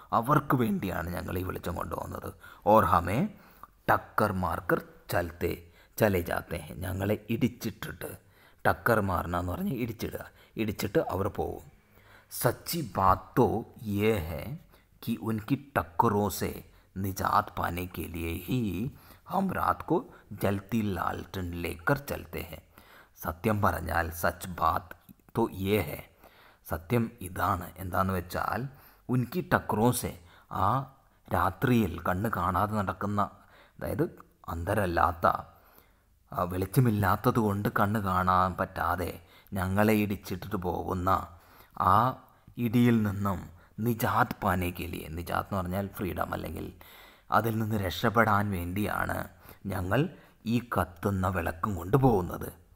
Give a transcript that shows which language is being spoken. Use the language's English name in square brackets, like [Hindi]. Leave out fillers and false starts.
[Malayalam] അവർക്ക് വേണ്ടിയാണ് ഞങ്ങൾ ഈ വെളിച്ചം കൊണ്ടുപോകുന്നത്. [Hindi] ഓർ ഹമേ ടക്കർ മാർക്കർ ചലെ ജാത്തെ ഹെ, [Malayalam] ഞങ്ങളെ ഇടിച്ചിട്ടിട്ട്, ടക്കർ മാറണ എന്ന് പറഞ്ഞ് ഇടിച്ചിട്ട് അവർ പോകും. [Hindi] സച്ചി ബാത് തോ യേ ഹെ कि उनकी टक्करों से निजात पाने के लिए ही हम रात को जलती लालटेन लेकर चलते हैं. [Malayalam] സത്യം പറഞ്ഞാൽ [Hindi] സച്ച് ബാത്ത് തോ യേ ഹെ, [Malayalam] സത്യം ഇതാണ്, എന്താണെന്ന് വെച്ചാൽ [Hindi] ഉൻകി ടക്രോസെ, [Malayalam] ആ രാത്രിയിൽ കണ്ണ് കാണാതെ നടക്കുന്ന, അതായത് അന്ധരല്ലാത്ത, വെളിച്ചമില്ലാത്തത് കൊണ്ട് കണ്ണ് കാണാൻ പറ്റാതെ ഞങ്ങളെ ഇടിച്ചിട്ടിട്ട് പോകുന്ന ആ ഇടിയിൽ നിന്നും [Hindi] നിജാത് പാനേക്ക് ലിയേ, [Malayalam] നിജാത്ത് എന്ന് പറഞ്ഞാൽ ഫ്രീഡം, അല്ലെങ്കിൽ അതിൽ നിന്ന് രക്ഷപ്പെടാൻ വേണ്ടിയാണ് ഞങ്ങൾ ഈ കത്തുന്ന വിളക്കും കൊണ്ട് പോകുന്നത്.